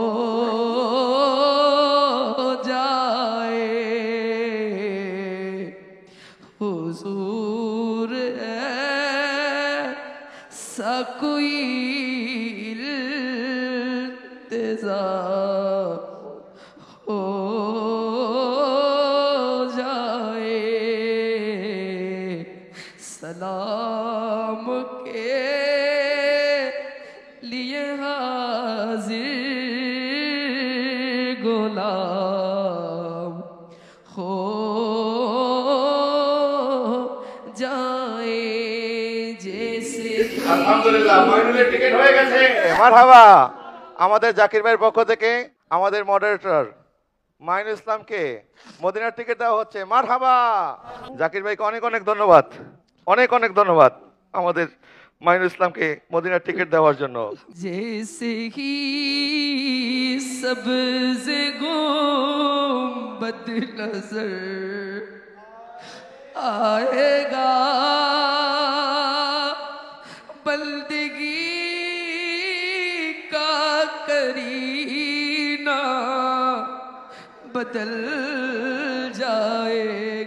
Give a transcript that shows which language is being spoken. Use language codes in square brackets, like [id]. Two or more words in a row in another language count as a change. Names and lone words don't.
[ur] جائے حضور ایسا کوئی التزام ہو جائے سلام کے لیے حاضر غلام ہو جائے جیسے [bn] আলহামদুলিল্লাহ মাইনুলের টিকিট হয়ে গেছে মারহাবা আমাদের জাকির ভাইয়ের পক্ষ থেকে আমাদের মডারেটর মাইনুল ইসলামকে মদিনার টিকিট দেওয়া হচ্ছে মারহাবা জাকির ভাইকে অনেক অনেক ধন্যবাদ অনেক অনেক ধন্যবাদ আমাদের মাইনুল ইসলামকে মদিনার টিকিট দেওয়ার জন্য [ur] جیسے ہی سبز گنبد نظر آئے گا بندگی قرینہ بدل جائے